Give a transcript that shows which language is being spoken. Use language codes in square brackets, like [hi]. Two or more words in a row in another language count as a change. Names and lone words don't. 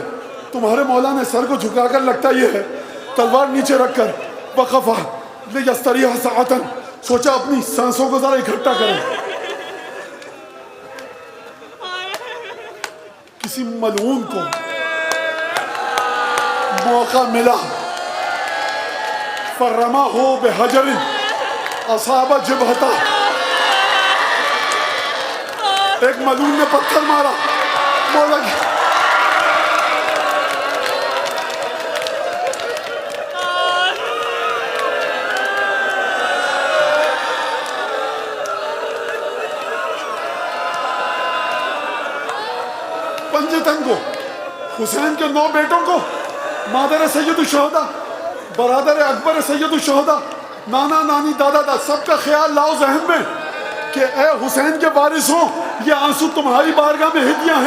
[ur] تمہارے مولا نے سر کو جھکا کر، لگتا یہ ہے تلوار نیچے رکھ کر، وقفہ [ar] لیستریح ساعۃ، [ur] سوچا اپنی سانسوں کو ذرا اکٹھا کریں۔ کسی ملعون کو موقع ملا، [ar] فرماہ بحجر اصاب جبہتہ، [ur] ایک ملعون نے پتھر مارا مولا کی، پنجتن کو، حسین کے 9 بیٹوں کو، مادر سید الشہداء، برادر اکبر سید الشہداء، نانا نانی دادا دا، سب کا خیال لاؤ ذہن میں کہ اے حسین کے وارثوں، یہ آنسو تمہاری بارگاہ میں ہدیہ ہیں۔